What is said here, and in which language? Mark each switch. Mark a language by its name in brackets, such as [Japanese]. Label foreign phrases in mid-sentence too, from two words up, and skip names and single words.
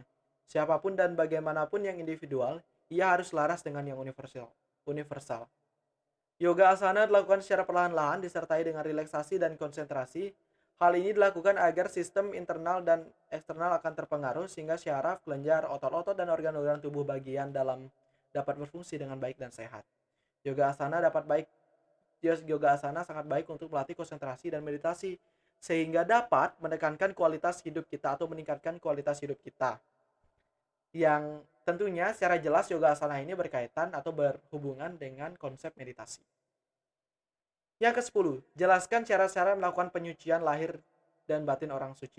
[Indonesian] Siapapun dan bagaimanapun yang individual, ia harus laras dengan yang universal. Yoga asana dilakukan secara perlahan-lahan disertai dengan relaksasi dan konsentrasi. Hal ini dilakukan agar sistem internal dan eksternal akan terpengaruh sehingga syaraf, kelenjar, otot-otot, dan organ-organ tubuh bagian dalam dapat berfungsi dengan baik dan sehat. Yoga asana Yoga asana sangat baik untuk melatih konsentrasi dan meditasi sehingga dapat menekankan kualitas hidup kita atau meningkatkan kualitas hidup kita. Yang tentunya secara jelas yoga asana ini berkaitan atau berhubungan dengan konsep meditasi. Yang ke-10, jelaskan cara-cara melakukan penyucian lahir dan batin orang suci.